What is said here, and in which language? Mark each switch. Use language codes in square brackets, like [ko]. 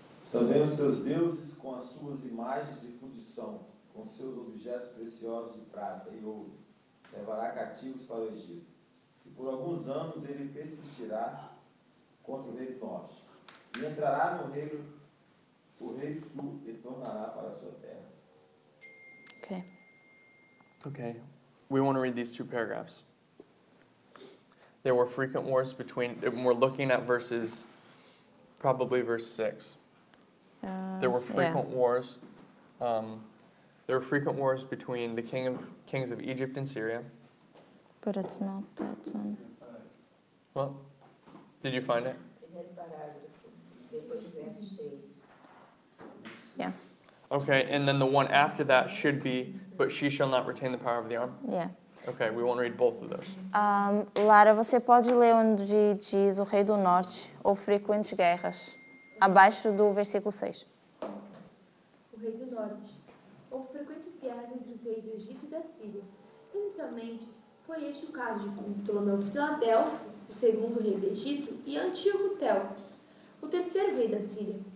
[pt] Também os seus deuses, com as suas imagens de fundição, com seus objetos preciosos de prata e ouro, levará cativos para o Egito. E por alguns anos ele persistirá contra o rei do norte. E entrará no reino, o rei do sul, e tornará para a sua terra. Ok. Okay. [en] We want to read these 2 paragraphs. There were frequent wars between, we're looking at verses, probably verse 6. There were frequent wars. There were frequent wars between the kings of Egypt and Syria. But it's not that one. Well, did you find it? [pt] Primeiro parágrafo, depois do verso 6. [en] Yeah. Okay, and then the one after that should be, but she shall not retain the power of the arm. Yeah. Okay, we won't read both of those. [pt] Lara, você pode ler onde diz o rei do norte ou frequentes guerras, abaixo do versículo 6. O rei do norte. Houve frequentes guerras entre os reis do Egito e da Síria. Inicialmente, foi este o caso de Ptolomeu Filadelfo, o segundo rei do Egito, e Antíoco Telcos, o terceiro rei da Síria.